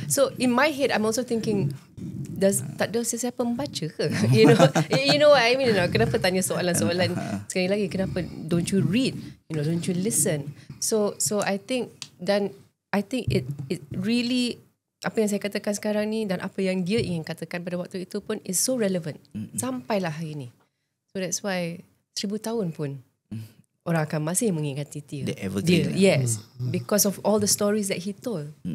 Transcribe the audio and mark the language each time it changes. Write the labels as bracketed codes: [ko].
[en] So in my head I'm also thinking, [ms] tak ada sesiapa membaca ke? [en] You know what I mean? [ms] Kenapa tanya soalan-soalan? Sekali lagi, kenapa [en] don't you read? Don't you listen? So I think it really, [ms] apa yang saya katakan sekarang ni dan apa yang dia ingin katakan pada waktu itu pun [en] is so relevant [ms] sampailah hari ni. So that's why 1000 tahun pun orang akan masih mengingati dia. [en] Yes, because of all the stories that he told.